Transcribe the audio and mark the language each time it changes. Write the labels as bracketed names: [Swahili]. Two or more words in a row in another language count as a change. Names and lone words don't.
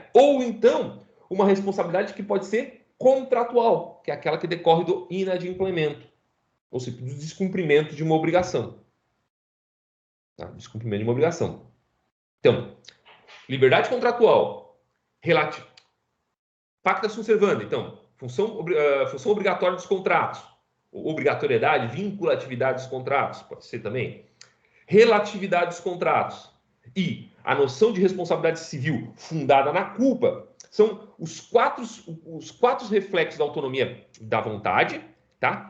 [Portuguese] Ou então, uma responsabilidade que pode ser contratual, que é aquela que decorre do inadimplemento, ou seja, do descumprimento de uma obrigação. Tá? Descumprimento de uma obrigação. Então, liberdade contratual, [Latin] pacta sunt servanda, [Portuguese] então, função obrigatória dos contratos, obrigatoriedade, vinculatividade dos contratos, pode ser também, relatividade dos contratos e a noção de responsabilidade civil fundada na culpa são os quatro reflexos da autonomia da vontade, tá?